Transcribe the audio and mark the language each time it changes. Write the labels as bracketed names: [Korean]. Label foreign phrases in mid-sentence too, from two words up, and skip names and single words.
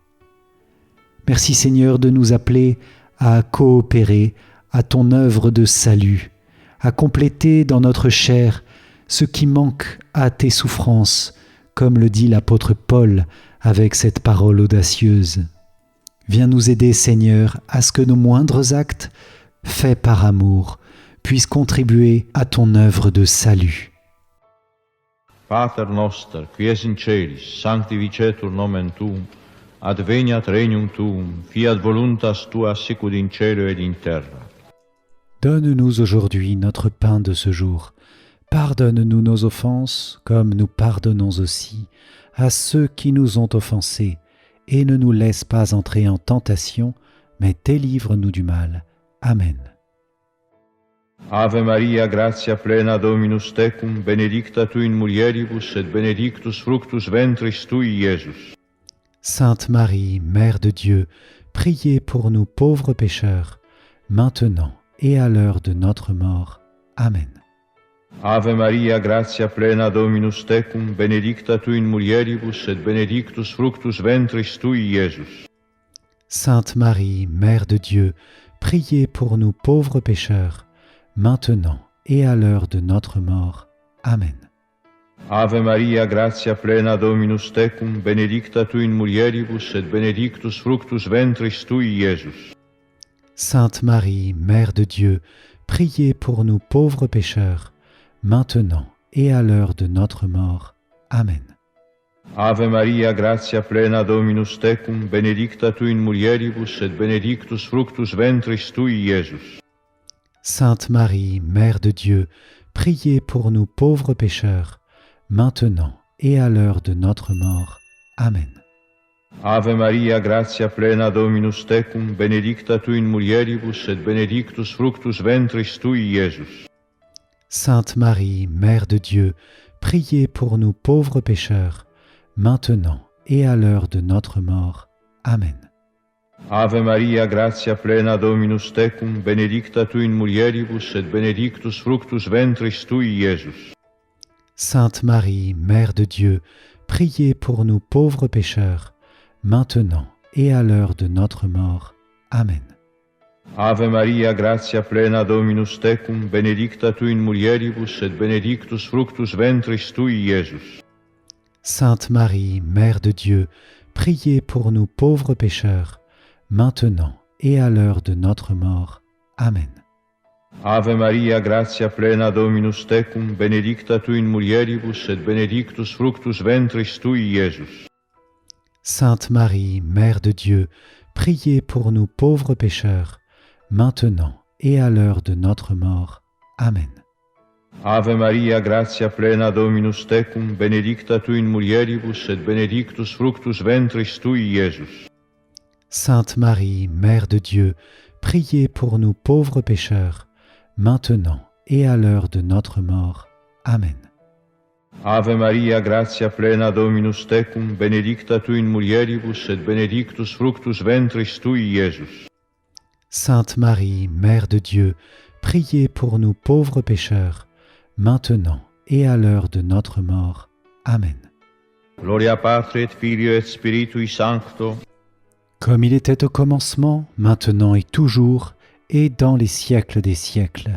[French] Merci Seigneur de nous appeler à coopérer à ton œuvre de salut, à compléter dans notre chair ce qui manque à tes souffrances, comme le dit l'apôtre Paul avec cette parole audacieuse. Viens nous aider, Seigneur, à ce que nos moindres actes, faits par amour, puissent contribuer à ton œuvre de salut. [Latin] Pater noster, qui es in celis, sanctificetur nomen tuum, adveniat regnum tuum, fiat voluntas tua sicut in cielo et in terra. [French] Donne-nous aujourd'hui notre pain de ce jour. Pardonne-nous nos offenses, comme nous pardonnons aussi à ceux qui nous ont offensés, et ne nous laisse pas entrer en tentation, mais délivre-nous du mal. Amen. [Latin] Ave Maria, gratia plena Dominus tecum, benedicta tu in mulieribus, et benedictus fructus ventris tui, Iesus. [French] Sainte Marie, Mère de Dieu, priez pour nous pauvres pécheurs, maintenant et à l'heure de notre mort. Amen. [Latin] Ave Maria, gratia plena Dominus tecum, benedicta tu in mulieribus, et benedictus fructus ventris tui, Iesus. [French] Sainte Marie, Mère de Dieu, priez pour nous pauvres pécheurs, maintenant et à l'heure de notre mort. Amen. [Latin] Ave Maria, gratia plena Dominus tecum, benedicta tu in mulieribus, et benedictus fructus ventris tui, Iesus. [French] Sainte Marie, Mère de Dieu, priez pour nous pauvres pécheurs, maintenant et à l'heure de notre mort. Amen. [Latin] Ave Maria, gratia plena Dominus tecum, benedicta tu in mulieribus, et benedictus fructus ventris tui, Iesus. [French] Sainte Marie, Mère de Dieu, priez pour nous pauvres pécheurs, maintenant et à l'heure de notre mort. Amen. [Latin] Ave Maria, gratia plena Dominus tecum, benedicta tu in mulieribus, et benedictus fructus ventris tui, Iesus. [French] Sainte Marie, Mère de Dieu, priez pour nous pauvres pécheurs, maintenant et à l'heure de notre mort. Amen. [Latin] Ave Maria, gratia plena Dominus tecum, benedicta tu in mulieribus, et benedictus fructus ventris tui, Iesus. [French] Sainte Marie, Mère de Dieu, priez pour nous pauvres pécheurs, maintenant et à l'heure de notre mort. Amen. [Latin] Ave Maria, gratia plena Dominus tecum, benedicta tu in mulieribus, et benedictus fructus ventris tui, Iesus. [French] Sainte Marie, Mère de Dieu, priez pour nous pauvres pécheurs, maintenant et à l'heure de notre mort. Amen. [Latin] Ave Maria, gratia plena Dominus tecum, benedicta tu in mulieribus, et benedictus fructus ventris tui, Iesus. [French] Sainte Marie, Mère de Dieu, priez pour nous pauvres pécheurs, maintenant et à l'heure de notre mort. Amen. [Latin] Ave Maria, gratia plena Dominus tecum, benedicta tu in mulieribus, et benedictus fructus ventris tui, Iesus. [French] Sainte Marie, Mère de Dieu, priez pour nous pauvres pécheurs, maintenant et à l'heure de notre mort. Amen. [Latin] Ave Maria, gratia plena Dominus tecum, benedicta tu in mulieribus, et benedictus fructus ventris tui, Iesus. [French] Sainte Marie, Mère de Dieu, priez pour nous pauvres pécheurs, maintenant et à l'heure de notre mort. Amen. [Latin] Gloria Patri et Filio et Spiritui Sancto, [French] comme il était au commencement, maintenant et toujours, et dans les siècles des siècles.